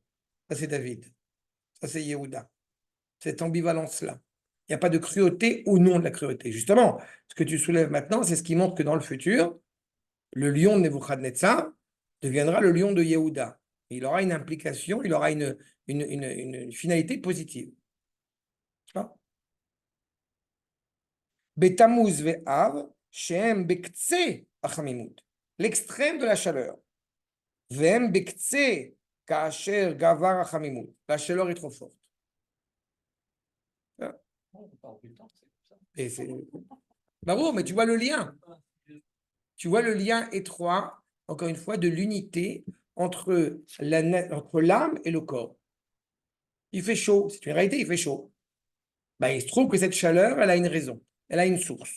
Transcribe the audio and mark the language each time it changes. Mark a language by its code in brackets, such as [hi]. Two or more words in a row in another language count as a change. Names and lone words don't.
[fr] Ça, c'est David. Ça, c'est Yehuda. Cette ambivalence-là. Il n'y a pas de cruauté au nom de la cruauté. Justement, ce que tu soulèves maintenant, c'est ce qui montre que dans le futur, le lion de Nebuchadnezzar deviendra le lion de Yehuda. Il aura une implication, il aura une finalité positive. [he] בתמוז ואב, שהם בקצה החמימות. [fr] L'extrême de la chaleur. [he] והם בקצה כאשר גבר החמימות. [fr] La chaleur est trop forte. Et c'est... Bravo, mais tu vois le lien. Tu vois le lien étroit, encore une fois, de l'unité entre l'âme et le corps. Il fait chaud, c'est une réalité, il fait chaud. Ben, il se trouve que cette chaleur, elle a une raison, elle a une source.